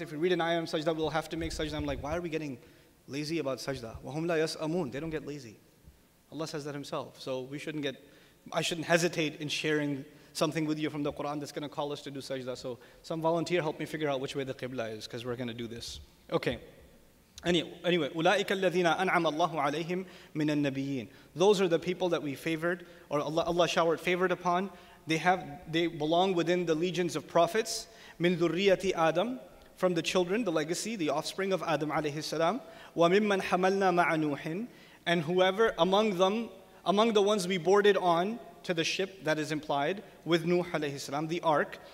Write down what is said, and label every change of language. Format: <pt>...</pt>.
<en>If we read an ayah of sajda, we'll have to make sajda. I'm like, why are we getting lazy about sajda?</en> <ar>وَهُمْ لَا يَسْأَمُونَ.</ar> <en>They don't get lazy. Allah says that Himself. So I shouldn't hesitate in sharing something with you from the Quran that's going to call us to do sajda. So some volunteer help me figure out which way the qibla is, because we're going to do this. Okay.</en> <ar>Anyway, أُولَٰئِكَ الَّذِينَ أَنْعَمَ اللَّهُ عَلَيْهِمْ مِنَ النَّبِيِّينَ.</ar> <en>Those are the people that we favored, or Allah showered favored upon. They belong within the legions of prophets.</en> <ar>مِنْ ذُرِّيَّةِ</ar> <en>Adam, from the children, the legacy, the offspring of Adam alayhi salam.</en> <ar>وَمِمَّنْ حَمَلْنَا مَعَ نُوحٍ,</ar> <en>and whoever among the ones we boarded on to the ship, that is implied, with Nuh alayhi salam, the ark.</en>